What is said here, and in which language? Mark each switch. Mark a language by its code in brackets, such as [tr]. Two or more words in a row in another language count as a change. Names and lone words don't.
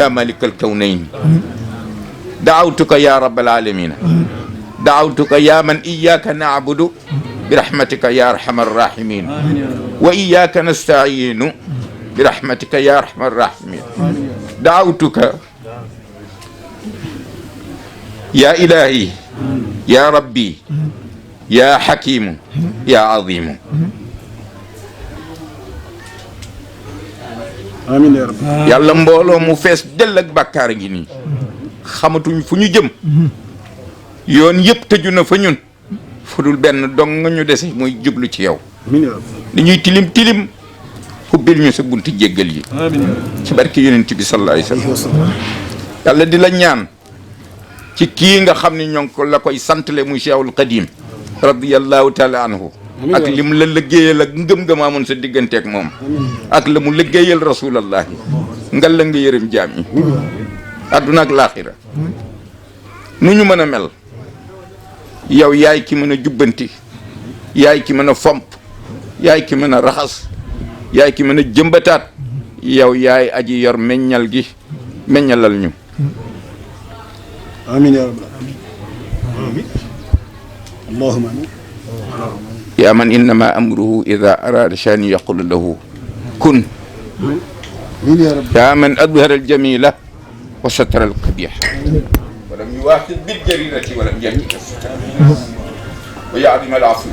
[ar] مالك الكونين دعوتك يا رب العالمين دعوتك يا من إياك نعبد برحمتك يا أرحم الراحمين وإياك نستعين برحمتك يا أرحم الراحمين دعوتك يا إلهي يا ربي يا حكيم يا عظيم آمين يا رب [wo] yàlla mbooloo mu fees dell ak bàkkaar ngi nii xamatuñ fu ñu jëm yoon yëpp tëju na fa ñun fu dul benn dong nga ñu dese muy jublu ci yow [ar] آمين يا رب [wo] li ñuy tilim tilim xubbil ñu sa bunti jéggal yi ci barke yonent bi [ar] صلى الله عليه وسلم [wo] yàlla di la ñaan ci kii nga xam ne ñoo ngi ko la koy santale muy Cheikhul Khadim [ar] رضي الله تعالى عنه [wo] ak lim la liggéeyal ak ngëm-ngëm amoon sa digganteeg moom ak la mu liggéeyal rasulallahi ngal la nga yërëm jaam yi adduna ak laaxira nu ñu mën a mel yow yaay ki mën a jubbanti yaay ki mën a fomp yaay ki mën a raxas yaay ki mën a jëmbataat yow yaay aji yor meññal gi meññalal ñu [ar] آمين يا رب آمين اللهم آمين يا من إنما أمره إذا أراد شأن يقول له كن آمين يا رب يا من أظهر الجميلة وستر القبيح ولم يواخذ بالجريرة ولم يهتك الستر ويا عظيم العفو